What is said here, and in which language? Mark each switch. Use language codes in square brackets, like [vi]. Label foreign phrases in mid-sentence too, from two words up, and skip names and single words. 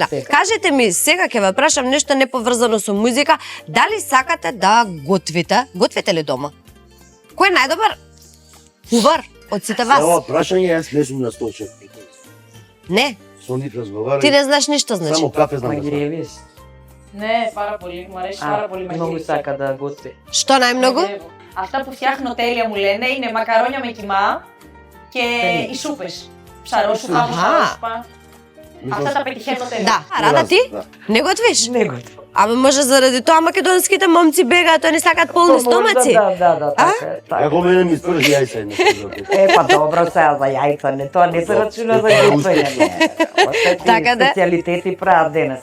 [mk] Кажете ми, сега ќе ве прашам нешто неповрзано со музика, дали сакате да готвите? Готвите ли дома? Кој е најдобар кувар од сите За ова вас? прашање јас не сум на столчев. Не, Со нив разговарам. ти не знаеш ништо, значи. Само кафе знам Ма да ги сварам. ревиш. [el] Ναι, πάρα πολύ, μου αρέσει πάρα πολύ [mk] Многу [el] μαγειρική. [mk] сака да готви. Што најмногу? [el] Παιδεύω. Αυτά που φτιάχνω τέλεια μου λένε είναι μακαρόνια με κιμά και οι σούπες. Ψαρόσουπα, Αχα. ψαρόσουπα. Αυτά τα πετυχαίνω τέλεια. [mk] Да, Рада ти? Да. Не готвиш? Не готви. Ама може заради тоа македонските момци бегаат, они сакаат полни стомаци. Да, така е. така. Како мене ми спржи јајца еднаш. Па добро сега за јајца, не тоа не се рачуна за готвење. Оштети Така да. специјалитети прават денес.